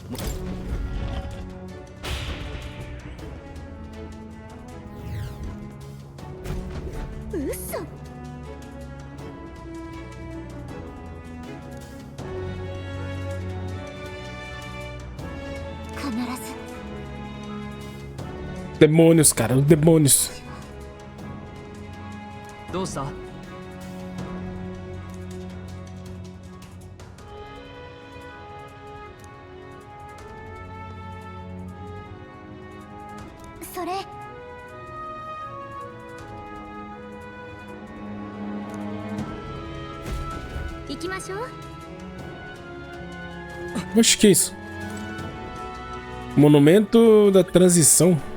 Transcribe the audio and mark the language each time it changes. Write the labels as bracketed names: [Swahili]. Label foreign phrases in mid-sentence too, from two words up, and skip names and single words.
[Japanese] 嘘。必ず [Portuguese] Demônios, cara. Os demônios. [Japanese] どうしたそれ。行きましょう。 [Portuguese] Oxe, que isso? Monumento da transição.